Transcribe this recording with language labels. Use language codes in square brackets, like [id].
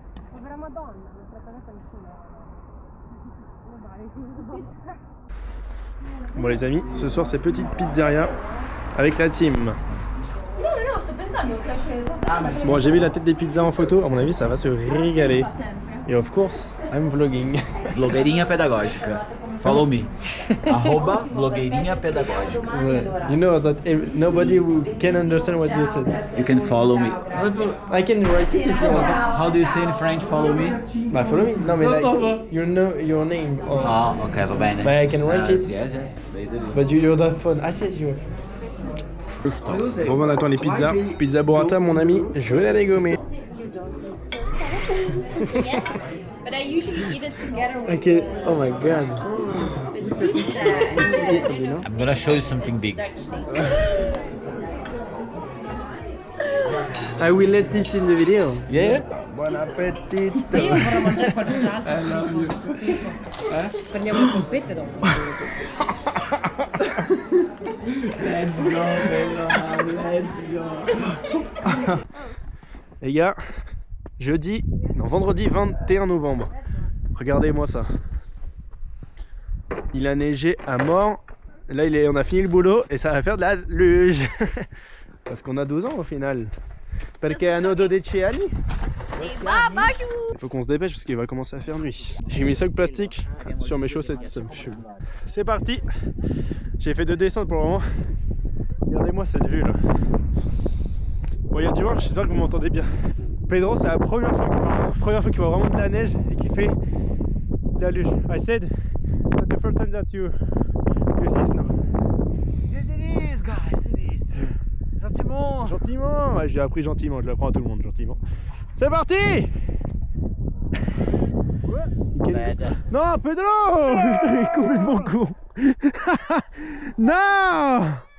[it] Povera Madonna, non è trattata nessuno. [fr] Bon les amis, ce soir c'est petite pizzeria avec la team. [it] No, sto pensando che [fr] Bon j'ai vu la tête des pizzas en photo, à mon avis ça va se régaler. [en] Et of course, I'm vlogging. Blogueirinha pedagógica. Follow me. @blogueirinha pedagógica. You know that nobody can understand what you said. You can follow me. I can write it if you want. How do you say in French follow me? Follow me? No, mais like, you know your name. Or... [it] Ah, ok, va bene. [en] But I can write it. Yes. But you don't have phone. [it] Ah si, si. [fr] Bon, on attend les pizzas. Pizza burrata, mon ami, je vais la dégommer. [en] Yes, but I usually eat it together with Okay. Oh my god. pizza. You know? I'm gonna show you something big. I will let this in the video. Yeah? [it] Buon appetito. Io vorrei mangiare qualcos'altro. Prendiamo le polpette dopo. [en] Let's go, let's go. [fr] Les gars, vendredi 21 novembre. Regardez-moi ça. Il a neigé à mort. Là, on a fini le boulot et ça va faire de la luge. Parce qu'on a 12 ans au final. [it] Perché hanno 12 anni. [fr] Il faut qu'on se dépêche parce qu'il va commencer à faire nuit. J'ai mis 5 plastiques sur mes chaussettes, ça me fume. C'est parti. J'ai fait 2 descentes pour le moment. Regardez-moi cette vue là. Bon, il y a du vent, j'espère que vous m'entendez bien. Pedro, c'est la première fois qu'il voit vraiment de la neige et qu'il fait de la luge. [en] I said that's the first time that you see snow. Yes, it is, guys, it is. Gentiment. [fr] Gentiment, ouais, j'ai appris gentiment, je l'apprends à tout le monde gentiment. C'est parti. Non, Pedro. Putain, il est complètement con. Non.